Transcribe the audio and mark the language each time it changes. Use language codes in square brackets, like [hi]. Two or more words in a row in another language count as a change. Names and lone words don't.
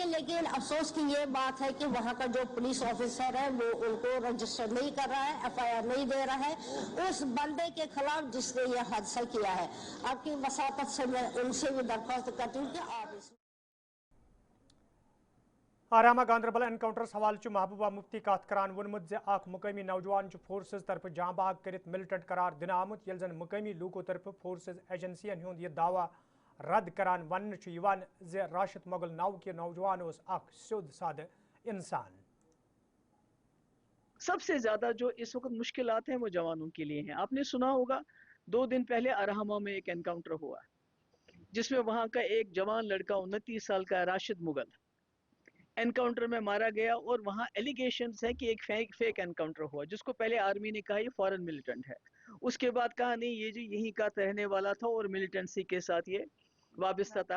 [hi] लेकिन अफसोस की ये बात है कि वहाँ का जो [en] police officer [hi] है वो उनको रजिस्टर नहीं कर रहा है, FIR नहीं दे रहा है उस बंदे के खिलाफ जिसने ये हादसा किया है। आपकी वसातत से मैं उनसे भी दरख्वास्त करती हूँ कि आप इस [ks] आरामा गांधरबल एनकाउंटर्स हवाले महबूबा मुफ्ती कत करान वोनमुत ज अख मुकामी नौजवान फोर्सेस तरफ जाँ बाग कर मिलिटेंट करार दिन आमुत, येल जन मुकामी लूको तरफ फोर्सेस एजेंसियन हुंद यह दावा रद्द करान वन ज राशिद मोगल नाव के नौजवान उस अख सिद्ध साद इंसान। [hi] सबसे ज्यादा जो इस वक्त मुश्किलात हैं वो जवानों के लिए हैं। आपने सुना होगा 2 दिन पहले अरहमा में एक एनकाउंटर हुआ जिसमें वहां का एक जवान लड़का 29 साल का राशिद मुगल एनकाउंटर में मारा गया, और वहाँ एलिगेशंस है कि एक [en] fake encounter [hi] हुआ, जिसको पहले आर्मी ने कहा ये [en] foreign militant [hi] है, उसके बाद कहा नहीं ये जो यहीं का रहने वाला था और मिलिटेंसी के साथ ये वाबस्ता था।